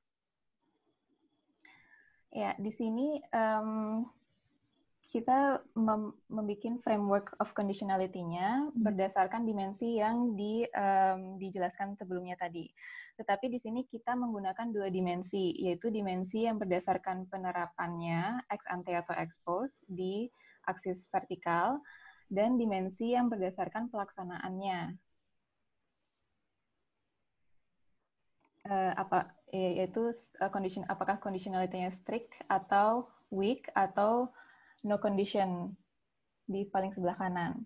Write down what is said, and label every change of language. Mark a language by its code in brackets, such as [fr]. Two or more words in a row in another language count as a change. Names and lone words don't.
[id] Ya, di sini kita membuat [en] framework of conditionality- [id] nya berdasarkan dimensi yang dijelaskan sebelumnya tadi. Tetapi di sini kita menggunakan dua dimensi, yaitu dimensi yang berdasarkan penerapannya [la] ex ante [id] atau [la] ex post [id] di aksis vertikal, dan dimensi yang berdasarkan pelaksanaannya. Yaitu apakah conditionality-nya strict atau weak atau [en] no condition [id] di paling sebelah kanan.